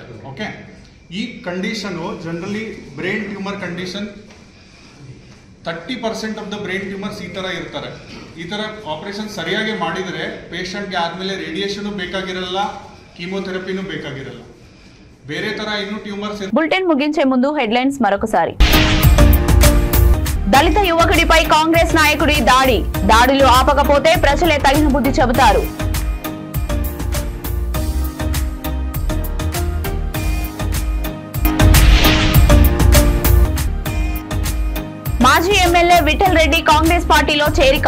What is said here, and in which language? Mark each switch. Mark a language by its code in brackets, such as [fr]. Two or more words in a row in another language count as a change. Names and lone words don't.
[kn] ಓಕೆ, ಈ ಕಂಡೀಷನು ಜನರಲಿ [en] brain tumour condition 30% of the brain tumours [kn] ಈ ಥರ ಇರ್ತಾರೆ. ಈ ಥರ ಆಪರೇಷನ್ ಸರಿಯಾಗಿ ಮಾಡಿದರೆ ಪೇಷಂಟ್ಗೆ ಆದಮೇಲೆ ರೇಡಿಯೇಷನು ಬೇಕಾಗಿರಲ್ಲ, ಕೀಮೋಥೆರಪಿನೂ ಬೇಕಾಗಿರಲ್ಲ. ಬೇರೆ ಥರ ಇನ್ನೂ ಟ್ಯೂಮರ್ಸ್. [te] బులెటిన్ ముగించే ముందు హెడ్లైన్స్ మరొకసారి. దళిత యువకుడిపై కాంగ్రెస్ నాయకుడి దాడులు ఆపకపోతే ప్రజలే తగిన బుద్ధి చెబుతారు. మాజీ ఎమ్మెల్యే విఠల్ రెడ్డి కాంగ్రెస్ పార్టీలో చేరిక.